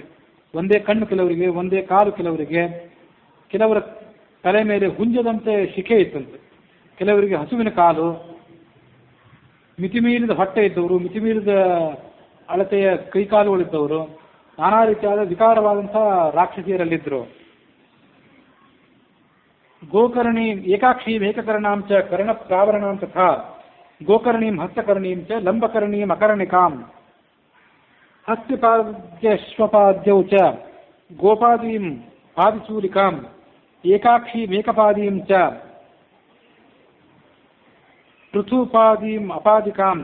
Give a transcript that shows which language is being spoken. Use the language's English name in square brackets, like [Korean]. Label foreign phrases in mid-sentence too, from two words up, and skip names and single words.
[Kannada] ಒಂದೇ ಕಣ್ಣು ಕೆಲವರಿಗೆ, ಒಂದೇ ಕಾಲು ಕೆಲವರಿಗೆ, ಕೆಲವರ ತಲೆ ಮೇಲೆ ಹುಂಜದಂತೆ ಶಿಖೆ ಇತ್ತಂತೆ, ಕೆಲವರಿಗೆ ಹಸುವಿನ ಕಾಲು, ಮಿತಿಮೀರಿದ ಹೊಟ್ಟೆ ಇದ್ದವರು, ಮಿತಿಮೀರಿದ ಅಳತೆಯ ಕೈಕಾಲುಗಳಿದ್ದವರು, ನಾನಾ ರೀತಿಯಾದ ವಿಕಾರವಾದಂಥ ರಾಕ್ಷಸಿಯರಲ್ಲಿದ್ದರು. [Sanskrit] ಗೋಕರ್ಣೀಂ ಏಕಾಕ್ಷೀಂ ಏಕಕರ್ಣಾಂ ಚ ಕರ್ಣಪ್ರಾವರಣಾಂ ತಥಾ ಗೋಕರ್ಣೀಂ ಹಸ್ತಕರ್ಣೀಂ ಚ ಲಂಬಕರ್ಣೀಂ ಅಕರ್ಣಿಕಾಂ ಹಸ್ತಿಪಾದ್ಯಶ್ವಪಾದ್ಯೌ ಚ ಗೋಪಾದೀಂ ಪಾದಿಚೂಲಿಕಾಂ ಏಕಾಕ್ಷೀಮೇಕಪಾದೀಂ ಚ ಪೃಥುಪಾದೀಂ ಅಪಾದಿಕಾಂ